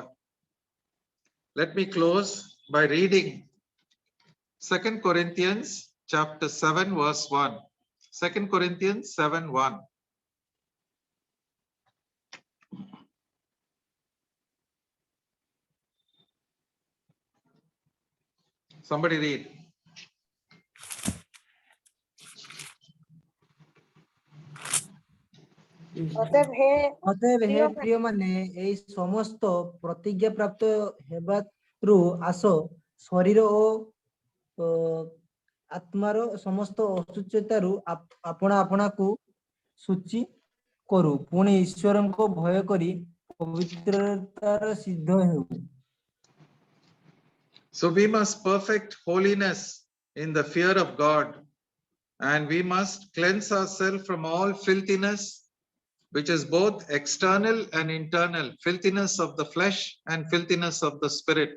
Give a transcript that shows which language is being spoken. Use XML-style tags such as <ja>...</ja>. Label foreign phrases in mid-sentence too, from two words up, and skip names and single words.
<en>Let me close by reading 2 Corinthians chapter 7 verse 1. 2 Corinthians 7:1. Somebody read.</en> <or>ଅତଏବ ହେ ଅତଏବ ହେ ପ୍ରିୟମାନେ, ପ୍ରିୟମାନେ, ଏହି ସମସ୍ତ ପ୍ରତିଜ୍ଞା ପ୍ରାପ୍ତ ହେବାରୁ ଆସ, ଶରୀର ଓ ଆତ୍ମାର ସମସ୍ତ ଅଶୁଚିତାରୁ ଆପଣା ଆପଣାକୁ ଶୁଚି କରୁ, ପୁଣି ଈଶ୍ୱରଙ୍କ ଭୟ କରି ପବିତ୍ରତାର ସିଦ୍ଧ ହେଉ।</or> <en>So we must perfect holiness in the fear of God, and we must cleanse ourselves from all filthiness, which is both external and internal, filthiness of the flesh and filthiness of the spirit.</en>